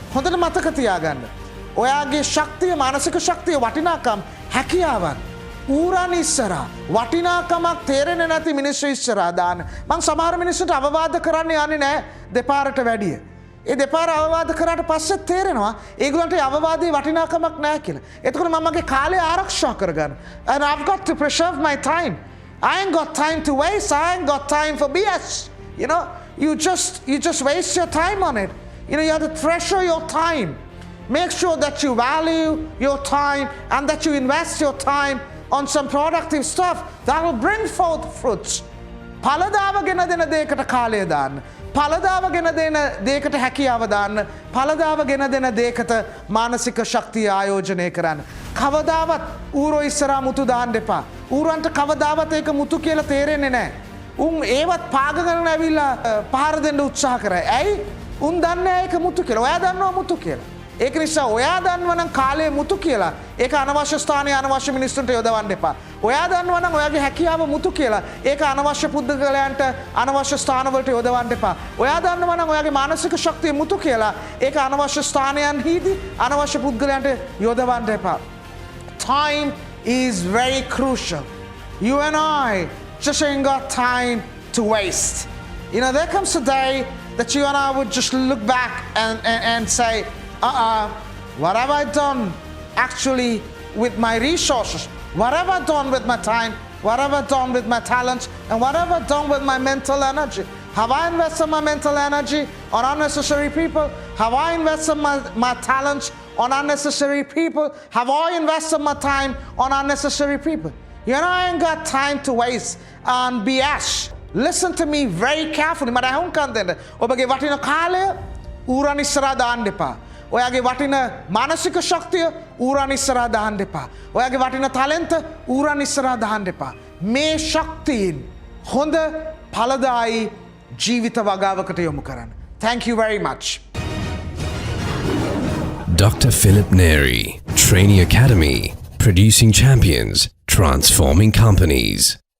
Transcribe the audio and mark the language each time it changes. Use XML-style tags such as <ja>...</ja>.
<si>හොඳට මතක තියාගන්න. ඔයාගේ ශක්තිය, මානසික ශක්තිය, වටිනාකම්, හැකියාවන් ඌරන් ඉස්සරහා වටිනාකමක් තේරෙන්නේ නැති මිනිස්සු ඉස්සරහා දාන්න. මං සමහර මිනිස්සුන්ට අවවාද කරන්න යන්නේ නැහැ දෙපාරට වැඩිය. ඒ දෙපාර අවවාද කරාට පස්සේ තේරෙනවා ඒගොල්ලන්ට අවවාදයේ වටිනාකමක් නැහැ කියලා. එතකොට මම මගේ කාලය ආරක්ෂා කරගන්න.</si> <en>And I've got to preserve my time. I ain't got time to waste. I ain't got time for BS. You know, you just waste your time on it. You know, you have to treasure your time. Make sure that you value your time and that you invest your time on some productive stuff that will bring forth fruits.</en> <si>ඵලදාවගෙන දෙන දෙයකට කාලය දාන්න. ඵලදාවගෙන දෙන දෙයකට හැකියාව දාන්න. ඵලදාවගෙන දෙන දෙයකට මානසික ශක්තිය ආයෝජනය කරන්න. කවදාවත් ඌරෝ ඉස්සරහා මුතු දාන්න එපා. ඌරන්ට කවදාවත් ඒක මුතු කියලා තේරෙන්නේ නැහැ. උන් ඒවත් පාගගෙන ඇවිල්ලා පහර දෙන්න උත්සාහ කරයි. ඇයි? උන් දන්නේ ඒක මුතු කියලා. ඔයා දන්නවා මුතු කියලා. ඒක නිසා ඔයා දන්නවනම් කාලය මුතු කියලා ඒක අනවශ්‍ය ස්ථානයේ අනවශ්‍ය මිනිස්සුන්ට යොදවන්න එපා. ඔයා දන්නවනම් ඔයාගේ හැකියාව මුතු කියලා ඒක අනවශ්‍ය පුද්ගලයන්ට අනවශ්‍ය ස්ථානවලට යොදවන්න එපා. ඔයා දන්නවනම් ඔයාගේ මානසික ශක්තිය මුතු කියලා ඒක අනවශ්‍ය ස්ථානයන්හිදී අනවශ්‍ය පුද්ගලයන්ට යොදවන්න එපා.</si> <en>Time is very crucial. You and I just ain't got time to waste. You know, there comes a day that you and I would just look back and say, what have I done actually with my resources? What have I done with my time? What have I done with my talents? And what have I done with my mental energy? Have I invested my mental energy on unnecessary people? Have I invested my talents on unnecessary people? Have I invested my time on unnecessary people? You know, I ain't got time to waste on BS. Listen to me very carefully.</en> <si>මට අහුම්කම් දෙන්න. ඔබගේ වටින කාලය ඌරන් ඉස්සරහා දාන්න එපා. ඔයාගේ වටින මානසික ශක්තිය ඌරන් ඉස්සරහා දාන්න එපා. ඔයාගේ වටින ටැලන්ට් ඌරන් ඉස්සරහා දාන්න එපා. මේ ශක්තියින් හොඳ ඵලදායි ජීවිත වගාවකට යොමු කරන්න.</si> <en>Thank you very much. Dr. Philip Neri, Trainee Academy, producing champions, transforming companies.</en>